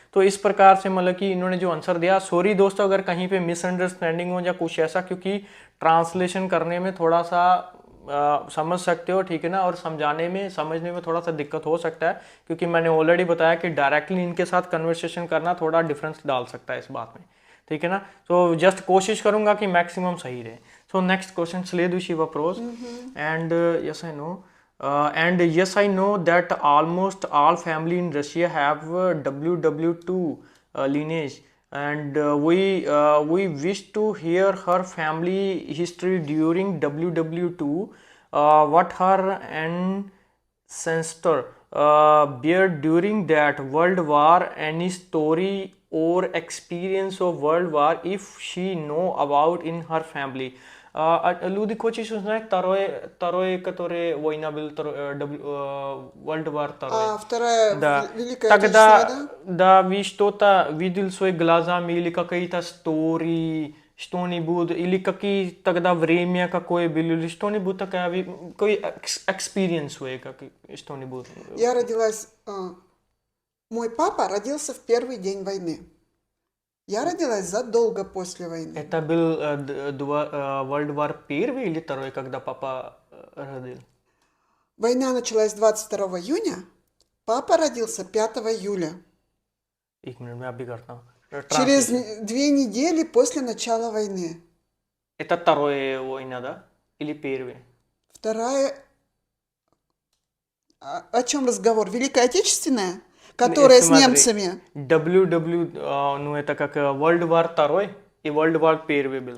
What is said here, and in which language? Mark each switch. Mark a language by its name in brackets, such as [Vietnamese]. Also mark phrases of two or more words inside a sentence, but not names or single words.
[Hindi] तो इस प्रकार से मतलब कि इन्होंने जो आंसर दिया, सॉरी दोस्तों अगर कहीं पे मिसअंडरस्टैंडिंग हो या कुछ ऐसा, क्योंकि ट्रांसलेशन करने में थोड़ा सा समझ सकते हो, ठीक है ना, और समझने में थोड़ा सा दिक्कत हो सकता है, क्योंकि मैंने ऑलरेडी बताया कि डायरेक्टली इनके साथ कन्वर्सेशन करना थोड़ा डिफरेंस डाल सकता है इस बात में। ठीक है ना। तो जस्ट कोशिश करूंगा कि मैक्सिमम सही रहे। [English] so next question, [Russian] следующий вопрос. Мгм. [English] And yes, I know. And yes, I know that almost all family in Russia have WW2 lineage, and we wish to hear her family history during WW2. what her ancestor bear during that world war, any story or experience of world war if she know about in her family. [Russian] Люди хочеш узнать второй, который война был, World War II. Вторая Да. Великая Отечественная война? Да, вы что-то видел своими глазами или какие-то истории, что-нибудь, или какие тогда время какое было, или что-нибудь такое, какой experience вы, как что-нибудь? Я родилась... Мой папа родился в первый день войны. Я родилась задолго после войны. Это был World War первый или второй, когда папа родил? Война началась 22 июня, папа родился 5 июля. [Hindi] एक मिनट मैं अभी करता हूँ. [Russian] Через 2 недели после начала войны. Это вторая война, да? Или первая? Вторая... О чем разговор? Великая Отечественная? Которая с немцами. ну это как World War II и World War первый был.